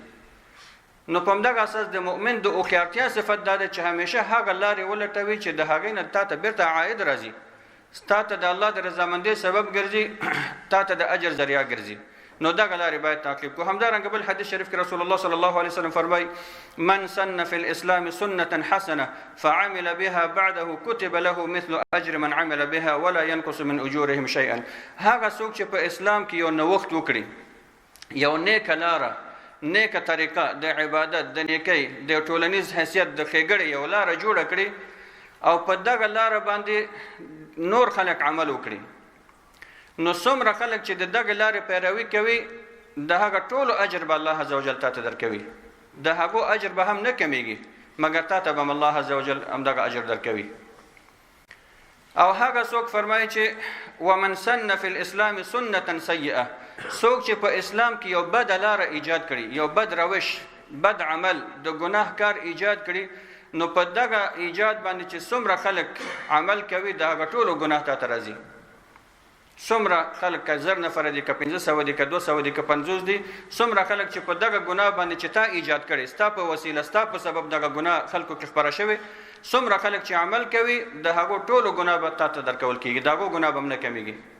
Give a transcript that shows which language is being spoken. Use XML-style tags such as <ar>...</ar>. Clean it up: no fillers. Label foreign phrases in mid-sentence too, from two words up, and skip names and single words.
<ps>نو په همدغه اساس د مؤمن د هوښیارتیا صفت دا ده چې همیشه هغه لارې ولټوي چې د هغې نه تا ته بیرته عاید راځي ستا ته د الله د رضامندۍ سبب ګرځي تا ته د اجر ذریعه ګرځي. نو دغه لارې باید تعقیب کړو. همدارنګه بل حدیث شریف کې رسول الله</ps> <ar>صلی الله علیه وسلم فرمایي من سن فی الاسلام سنة حسنه فعمل بها بعده كتب له مثل اجر من عمل بها ولا ينقص من اجورهم شیئا.</ar> <ps>هغه څوک چې په اسلام کې یو نوښت وکړي یو نیکه لاره نیکه طریقه د عبادت د نیکۍ د ټولنیز حیثیت د ښېګړې یو لاره جوړه کړي او په دغه لاره باندې نور خلک عمل وکړي نو څومره خلک چې د دغه لارې پیروي کوي د هغه ټولو اجر به الله</ps> <ar>عز وجل</ar> <ps>تا ته درکوي د هغو اجر به هم نه کمیږي مګر تا ته به هم الله</ps> <ar>عز وجل</ar> <ps>همدغه اجر درکوي. او هغه څوک فرمایي چې</ps> <ar>ومن سن فی الاسلام سنة سیئه</ar> <ps>څوک چې په اسلام کې یو بد لاره ایجاد کړي یو بد روش بد عمل د ګناه کار ایجاد کړي نو په دغه ایجاد باندې چې څومره خلک عمل کوي د هغه ټولو ګناه ته راځي. څومره خلک که 1000 نفره دي که 500 دي که 200 دي که 50 دي څومره خلک چې په دغه ګناه باندې چې تا ایجاد کړي ستا په وسیله ستا په سبب دغه ګناه خلکو کې خپره شوی څومره خلک چې عمل کوي د هغو ټولو ګناه به تا ته درکول کېږي د هغو ګناه به هم نه کمیږي.</ps>